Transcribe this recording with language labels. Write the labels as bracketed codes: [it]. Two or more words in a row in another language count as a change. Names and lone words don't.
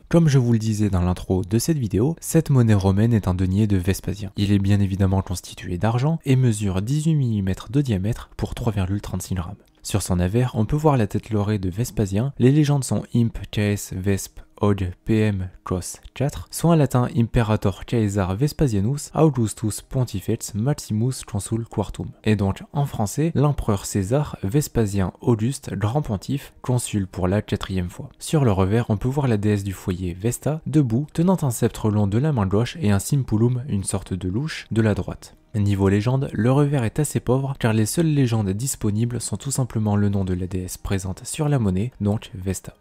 [fr] Comme je vous le disais dans l'intro de cette vidéo, cette monnaie romaine est un denier de Vespasien. Il est bien évidemment constitué d'argent et mesure 18 mm de diamètre pour 3,36 grammes. Sur son avers, on peut voir la tête laurée de Vespasien. Les légendes sont Imp, Caes, Vesp, Od, PM, Cos 4, soit en latin [la] Imperator Caesar Vespasianus Augustus Pontifex Maximus Consul Quartum. [fr] Et donc en français, l'empereur César Vespasien Auguste, grand pontife, consul pour la 4e fois. Sur le revers, on peut voir la déesse du foyer Vesta, debout, tenant un sceptre long de la main gauche et un simpulum, une sorte de louche, de la droite. Niveau légende, le revers est assez pauvre car les seules légendes disponibles sont tout simplement le nom de la déesse présente sur la monnaie, donc Vesta.